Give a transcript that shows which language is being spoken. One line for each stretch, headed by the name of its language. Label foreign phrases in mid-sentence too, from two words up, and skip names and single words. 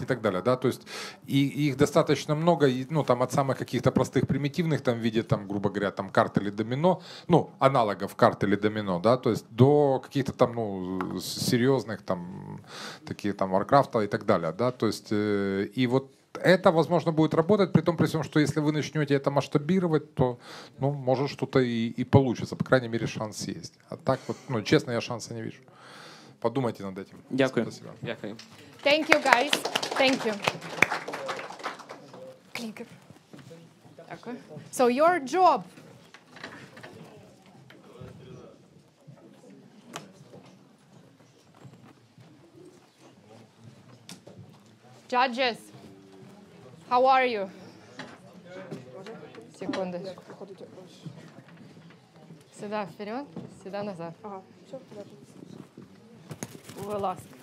Russian: так далее, да, то есть и их достаточно много, ну, там от самых каких-то простых примитивных, там, в виде, там, грубо говоря, там, карт или домино, ну, аналогов карт или домино, да, то есть до каких-то там, ну, серьезных, там, такие, там, Warcraft и так далее, да, то есть, и вот это, возможно, будет работать, при том, при всем, что если вы начнете это масштабировать, то, ну, может, что-то и получится. По крайней мере, шанс есть. А так вот, ну, честно, я шанса не вижу. Подумайте над этим.
Ukrainian: Дякую.
Russian: Спасибо.
Ukrainian: Дякую.
English: Thank you, guys. Thank you. Clicker.
Ukrainian: Дякую.
English: So, your job. Judges. How are you?
Russian: Секундочку. Сюда вперед, сюда назад. Ага, все,
Ukrainian: будь ласка.